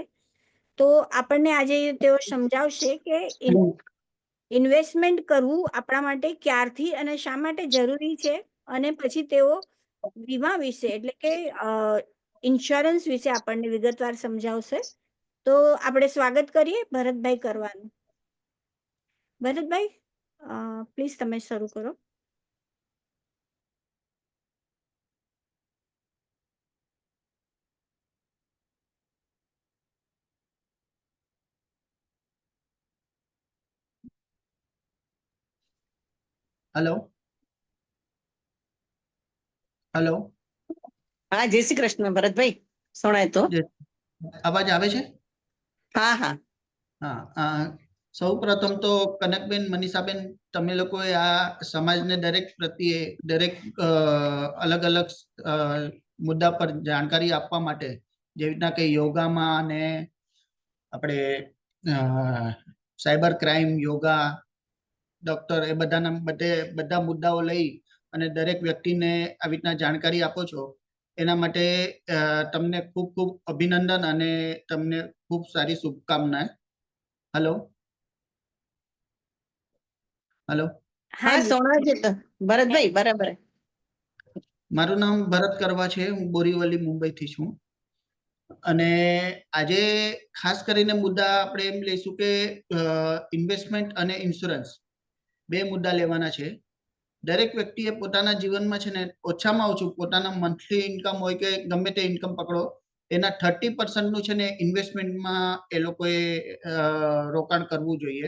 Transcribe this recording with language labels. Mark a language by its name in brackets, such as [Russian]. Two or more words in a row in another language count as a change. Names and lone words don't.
[Gujarati] તો આપણને આજે તેઓ સમજાવશે કે ઇન્વેસ્ટમેન્ટ કરવું આપણા માટે ક્યારથી અને શા માટે જરૂરી છે, અને પછી તેઓ વીમા વિશે એટલે કે ઇન્સ્યોરન્સ વિશે આપણને વિગતવાર સમજાવશે. તો આપણે સ્વાગત કરીએ ભરતભાઈ કરવાનું. ભરતભાઈ, પ્લીઝ તમે શરૂ કરો. [English] hello hello [Hindi] हाँ, जय श्री कृष्ण भरत भाई, सुनाए तो [Gujarati] અવાજ આવે છે? हाँ हाँ હાં, સૌ પ્રથમ તો કનકબેન, મનીષાબેન, તમે લોકોએ આ સમાજને દરેક પ્રત્યે દરેક અલગ અલગ મુદ્દા પર જાણકારી આપવા માટે, જેવી રીતના કે યોગામાં ને આપણે [English] cyber crime, [Gujarati] યોગા, ડૉક્ટર એ બધાના બધા મુદ્દાઓ લઈ અને દરેક વ્યક્તિને આવી રીતના જાણકારી આપો છો, એના માટે તમને ખૂબ ખૂબ અભિનંદન અને તમને ખૂબ સારી શુભકામનાएं. [English] hello hello [Hindi] हाँ, सुना [Gujarati] છે તો ભરત ભાઈ બરાબર. મારું નામ ભરત કરવા છે, હું બોરીવલી મુંબઈથી છું. અને આજે ખાસ કરીને મુદ્દા આપણે એમ લઈશું કે ઇન્વેસ્ટમેન્ટ અને ઇન્સ્યોરન્સ બે મુદ્દા લેવાના છે. દરેક વ્યક્તિએ પોતાના જીવનમાં છે ને ઓછામાં ઓછું પોતાના મંથલી ઇન્કમ હોય કે ગમે તે ઇન્કમ પકડો, એના 30% નું છે ને ઇન્વેસ્ટમેન્ટમાં એ લોકોએ રોકાણ કરવું જોઈએ.